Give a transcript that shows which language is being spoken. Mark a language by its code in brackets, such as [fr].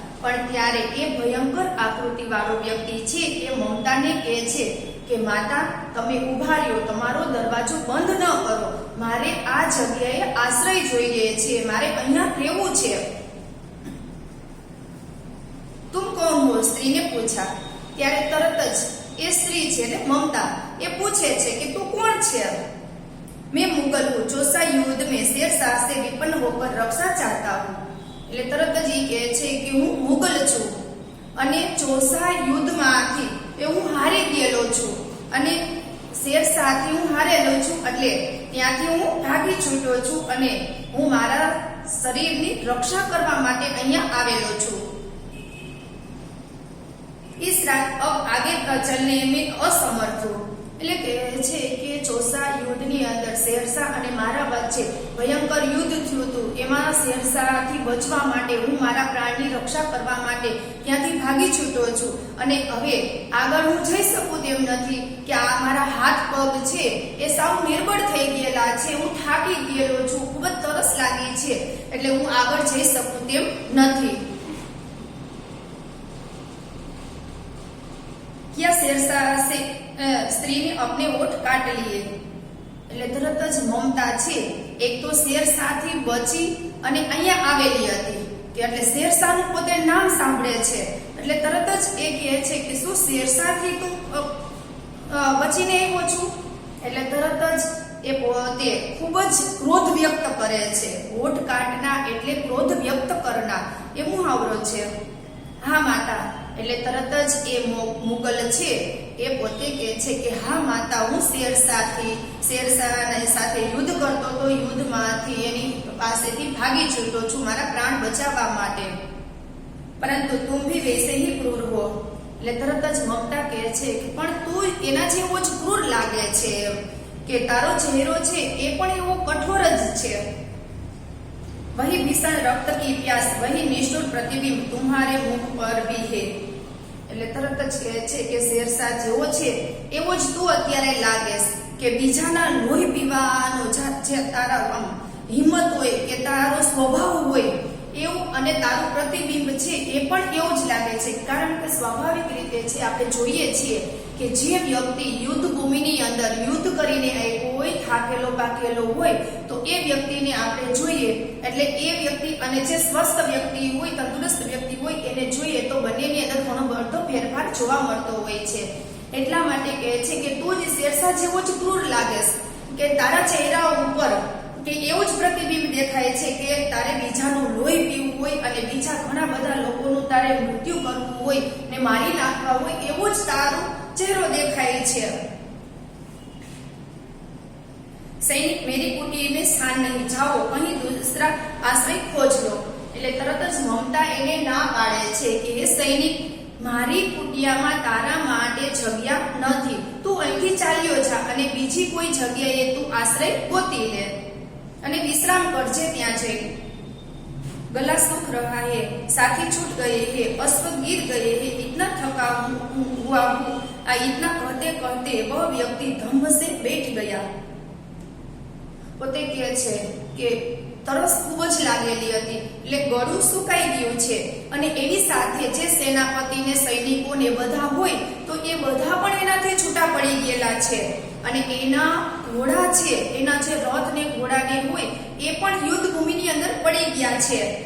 [gu] પણ ત્યારે એ ભયંકર આકૃતિ વાળો વ્યક્તિ છે એ મમતાને કહે છે કે માતા તમે ઉભા રહ્યો, તમારો દરવાજો બંધ ન કરો, મારે આ જગ્યાએ આશ્રય જોઈએ છે, મારે અહીંયા રહેવું છે. તુમ કોણ હો? સ્ત્રીને પૂછા. ત્યારે તરત જ એ સ્ત્રી છે ને મમતા એ પૂછે છે કે તું કોણ છે? [hi] मैं मुगल हूँ, चौसा युद्ध में शेरशाह से विपन्न होकर रक्षा चाहता हूँ. [gu] એટલે તરત જ એ કહે છે કે હું મુગલ છું અને ચોસા યુદ્ધમાંથી હું હારી ગયેલો છું અને શેરશાહથી હું હારેલો છું એટલે ત્યાંથી હું ભાગી છૂટ્યો છું અને હું મારા શરીરની રક્ષા કરવા માટે અહીંયા આવેલો છું. [hi] इस रात अब आगे चलने में असमर्थ हूं। [gu] એટલે કહે છે કે ચોસા યુદ્ધની અંદર શેરશાહ અને મારા વચ્ચે ભયંકર યુદ્ધ થયું હતું। એમાં શેરશાહથી બચવા માટે હું મારા પ્રાણની રક્ષા કરવા માટે ત્યાંથી ભાગી છૂટ્યો છું અને હવે આગળ હું જઈ શકું તેમ નથી કે આ મારા હાથ પગ છે એ સાવ નિર્બળ થઈ ગયેલા છે, હું થાકી ગયેલો છું, ખૂબ જ તરસ લાગી છે, એટલે હું આગળ જઈ શકું તેમ નથી। [hi] क्या शेरशाह से स्त्री ने अपने ओठ काट लिए। [gu] એટલે તરત જ મમતા છે એક તો શેરશાહથી બચી અને અહીંયા આવેલી હતી કે એટલે શેરશાહનું પોતે નામ સાંભળે છે એટલે તરત જ એ કહે છે કે શું શેરશાહથી તું બચીને આવ્યો છું। એટલે તરત જ એ પોતે ખૂબ જ ક્રોધ વ્યક્ત કરે છે। ઓઠ કાટના એટલે ક્રોધ વ્યક્ત કરનાર એ મુહાવરો છે। હા માતા, એટલે તરત જ એ મુગલ છે એ પોતે કહે છે કે હા માતા, હું શેરશાહ સાથે યુદ્ધ કરતો તો યુદ્ધમાંથી એની પાસેથી ભાગી છૂટ્યો છું મારા પ્રાણ બચાવવા માટે, પરંતુ [hi] તુમ ભી વૈસે હી ક્રૂર હો। [gu] એટલે તરત જ મમતા કહે છે કે પણ તું એના જેવો જ ક્રૂર લાગે છે કે તારો ચહેરો છે એ પણ એવો કઠોર જ છે। [hi] वही भीषण रक्त की प्यास, वही निष्ठुर प्रतिबिंब तुम्हारे मुख पर भी है। [gu] એટલે તરત જ કહે છે કે શેરશાહ જેવો છે એવો જ તું અત્યારે લાગેસ કે બીજાના લોહી પીવાનો જે તારા હિંમત હોય કે તારો સ્વભાવ હોય એવું અને તારું પ્રતિબિંબ છે એ પણ એવું જ લાગે છે। કારણ કે સ્વાભાવિક રીતે છે આપણે જોઈએ છીએ કે જે વ્યક્તિ યુદ્ધ ભૂમિની અંદર યુદ્ધ કરીને આવ્યો હોય, થાકેલો પાકેલો હોય તો એ વ્યક્તિને આપણે જોઈએ એટલે એ વ્યક્તિ અને જે સ્વસ્થ વ્યક્તિ હોય, તંદુરસ્ત વ્યક્તિ હોય એને જોઈએ તો બંનેની અંદર ઘણો બધો ફેરફાર જોવા મળતો હોય છે। એટલા માટે કહે છે કે તું જ શેરશાહ જેવો જ ક્રૂર લાગેસ કે તારા ચહેરા ઉપર કે એવું જ પ્રતિબિંબ દેખાય છે કે તારે બીજાનું લોહી પીવું હોય અને બીજા ઘણા બધા લોકોનું તારે મૃત્યુ કરવું હોય ને મારી નાખવા હોય એવો જ તારો ચહેરો દેખાય છે। [hi] સૈનિક મેરી કુટી में स्थान नहीं, जाओ कहीं दूसरा आश्रय खोज लो। [gu] એટલે તરત જ મમતા એને ના પાડે છે કે હે સૈનિક, મારી કુટિયામાં તારા માટે જગ્યા નથી, તું અહીંથી ચાલ્યો જા અને બીજી કોઈ જગ્યાએ તું આશ્રય ગોતી લે અને વિશ્રામ કરજે ત્યાં જઈ। [hi] गला सूख रहा है, साथी छूट गए हैं, अश्व गिर गए हैं, इतना थका हुआ हूँ। आ इतना कहते कहते वह व्यक्ति धम्म से बैठ गया। [gu] પોતે કહે છે કે તરસ ખૂબ જ લાગેલી હતી એટલે ગળું સુકાઈ ગયું છે અને એની સાથે જે સેનાપતિને સૈનિકોને બધા હોય તો એ બધા પણ એનાથી છૂટા પડી ગયેલા છે અને એના ઘોડા છે, એના જે રથ ને ઘોડાને હોય એ પણ યુદ્ધ ભૂમિની અંદર પડી ગયા છે